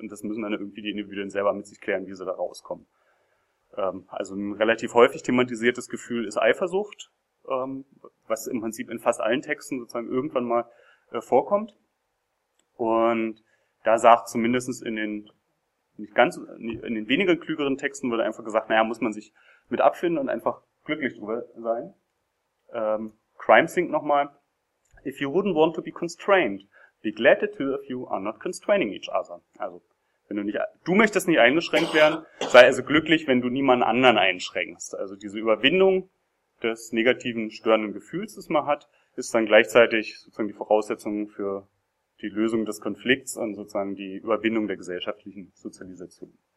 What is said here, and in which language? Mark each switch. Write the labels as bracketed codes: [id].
[de] Und das müssen dann irgendwie die Individuen selber mit sich klären, wie sie da rauskommen. Also ein relativ häufig thematisiertes Gefühl ist Eifersucht, was im Prinzip in fast allen Texten sozusagen irgendwann mal vorkommt. Und da sagt zumindest in den weniger klügeren Texten wurde einfach gesagt, naja, muss man sich mit abfinden und einfach glücklich drüber sein. Crime Sync nochmal. [en] If you wouldn't want to be constrained, be glad the two of you are not constraining each other. [de] Also, wenn du möchtest nicht eingeschränkt werden, sei also glücklich, wenn du niemanden anderen einschränkst. Also diese Überwindung des negativen, störenden Gefühls, das man hat, ist dann gleichzeitig sozusagen die Voraussetzung für die Lösung des Konflikts und sozusagen die Überwindung der gesellschaftlichen Sozialisation.